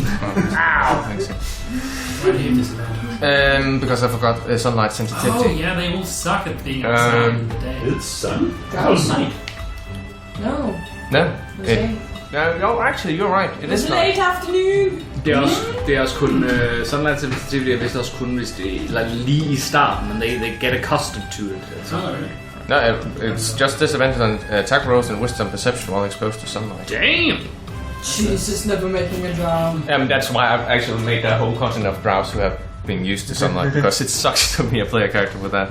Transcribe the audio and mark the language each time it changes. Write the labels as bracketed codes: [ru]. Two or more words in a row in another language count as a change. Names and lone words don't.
[en] I see. Why do you have disadvantage? Because I forgot sunlight Oh, sensitivity. yeah, they all suck at being outside in the day. It's sun? Gross. night. No. No? It was late. No, actually, you're right. It It was is late night. afternoon. [da] Det er også kun [en] sunlight sensitivity, [da] er vist også kun hvis det er lige i starten, men [en] they get accustomed to it. So. No, it's just disadvantage on attack rolls and wisdom perception while exposed to sunlight. Damn! Jesus, never making a drow. That's why I've actually made that whole continent of drows who have been used to sunlight, because it sucks to be a player character with that.